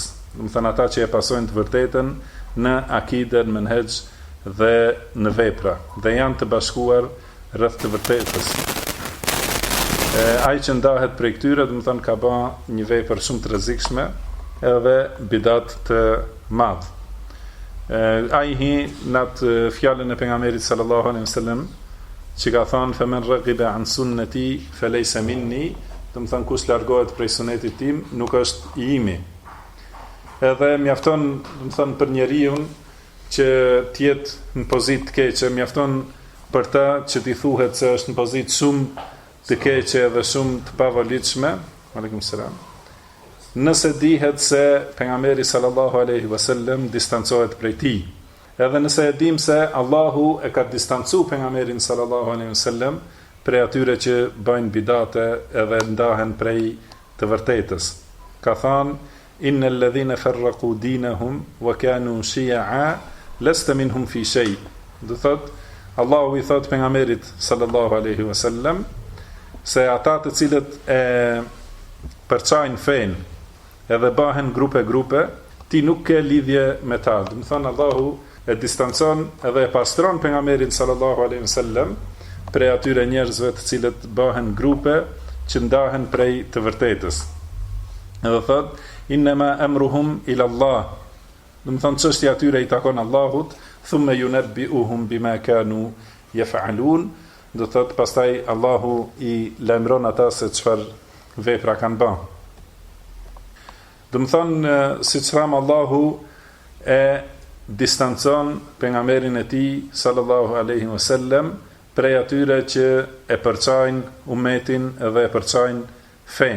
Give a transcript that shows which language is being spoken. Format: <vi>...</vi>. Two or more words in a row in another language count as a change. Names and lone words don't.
<sq>Do të thënë ata që e pasojnë të vërtetën në akiden, menhexh dhe në vepra, dhe janë të bashkuar rreth të vërtetës. Ai që ndahet prej këtyre, do të thënë ka bërë një vepër shumë të rrezikshme, edhe bidat të madh. Ai hi në atë fjalën e pejgamberit</sq> <ar>صلى الله عليه وسلم,</ar> <sq>që ka thënë</sq> <ar>فمن رغب عن سنتي فليس مني,</ar> <sq>do të thënë kush largohet prej sunetit tim nuk është i imi. Edhe mjafton, do të thënë për njeriu që të jetë në pozitë të keqe, mjafton për ta që t'i thuhet se është në pozitë shumë të keqe dhe shumë të pavolitshme.</sq> <ar>عليكم السلام.</ar> <sq>Nëse dihet se pejgamberi</sq> <ar>صلى الله عليه وسلم</ar> <sq>distancohet prej tij. Edhe nëse e dim se Allahu e ka distancu pejgamberin</sq> <ar>صلى الله عليه وسلم</ar> <sq>prej atyre që bëjnë bidate edhe ndahen prej të vërtetës. Ka thënë</sq> <ar>إن الذين فرقوا دينهم وكانوا شيعا لست منهم في شيء.</ar> <sq>Do thot Allahu i thot pejgamberit</sq> <ar>صلى الله عليه وسلم</ar> <sq>se ata të cilët e përçajnë fen edhe bëhen grupe, ti nuk ke lidhje me ta. Do të thënë Allahu e distancon edhe e pastron pejgamberin</sq> <ar>صلى الله عليه وسلم</ar> <sq>prej atyre njerëzve të cilët bëhen grupe që ndahen prej të vërtetës. Edhe thot</sq> <ar>إنما أمرهم إلى الله.</ar> <sq>Do të thonë çështja atyre i takon Allahut,</sq> <ar>ثم ينبئهم بما كانوا يفعلون.</ar> <sq>Do thot pastaj Allahu i lajmëron ata se çfarë vepra kanë bërë. Do të thonë siç tham Allahu e distancon pejgamberin e tij</sq> <ar>صلى الله عليه وسلم</ar> <sq>prej atyre që e përçajnë umetin dhe e përçajnë fen.</sq>